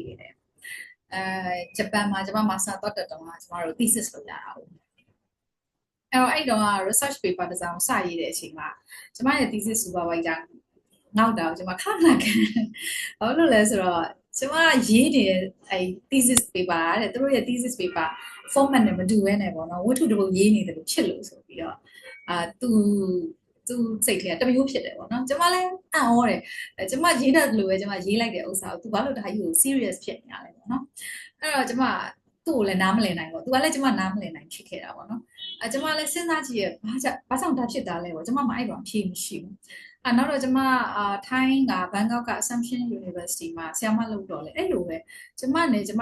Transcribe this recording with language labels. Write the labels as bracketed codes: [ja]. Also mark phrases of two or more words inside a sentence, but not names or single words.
[my] နေတယ်ဂျပန်မှာကျမ master တော့တက်တော့ကျမတို့ thesis လုပ်ရတာဟုတ်အဲ့တော့ [en] research paper [my] တစ်စောင်စရေးတဲ့အချိန်မှာကျမရဲ့ [en] thesis supervisor [my] နောက်တော့ကျမခဏခဏဘာလို့လဲဆိုတော့ကျမရေးနေတဲ့အဲ့ [en] thesis paper [my] တဲ့သူတို့ရဲ့ [en] thesis paper format [my] နဲ့မတူဘဲနဲ့ပေါ့နော်ဝတ္ထုတစ်ပုဒ်ရေးနေတယ်လို့ဖြစ်လို့ဆိုပြီးတော့သူစိတ်ထဲတမျိုးဖြစ်တယ်ပေါ့နော်ကျမ လည်းအံ့ဩတယ်ကျမရေးတတ်လို့ပဲကျမရေးလိုက်တဲ့ဥစ္စာကိုသူဘာလို့ဒါကြီးကို serious ဖြစ်နေရလဲပေါ့နော်အဲ့တော့ကျမသူ့ကိုလည်းနားမလည်နိုင်ပေါ့သူကလည်းကျမနားမလည်နိုင်ဖြစ်ခဲ့တာပေါ့နော်ကျမလည်းစဉ်းစားကြည့်ရဘာကြောင့်ဒါဖြစ်တာလဲပေါ့ကျမမအဲ့တော့အဖြေမရှိဘူးနောက်တော့ကျမထိုင်းကဘန်ကောက်က Assumption University မှာဆရာမလုပ်တော့လေအဲ့လိုပဲကျမနဲ့ကျမ